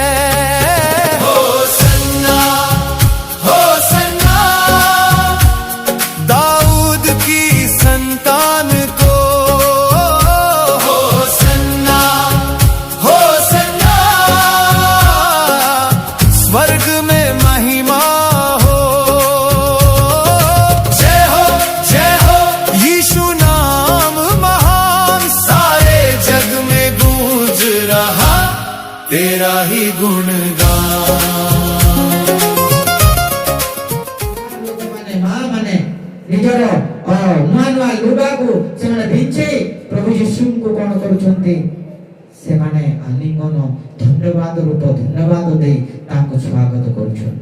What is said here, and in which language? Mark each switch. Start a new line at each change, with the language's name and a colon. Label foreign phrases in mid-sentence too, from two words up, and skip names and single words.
Hindi: होसन्ना होसन्ना दाऊद की संतान को, होसन्ना होसन्ना स्वर्ग में महिमा हो। जय हो यीशु नाम महान, सारे जग में गूंज रहा तेरा ही गुणगान।
Odia: ନିଜର ନୂଆ ନୂଆ ଲୁଗାକୁ ସେମାନେ ଭିଞ୍ଚି ପ୍ରଭୁ ଯୀଶୁଙ୍କୁ କଣ କରୁଛନ୍ତି, ସେମାନେ ଆଲିଙ୍ଗନ ଧନ୍ୟବାଦ ରୂପ ଧନ୍ୟବାଦ ଦେଇ ତାଙ୍କୁ ସ୍ୱାଗତ କରୁଛନ୍ତି।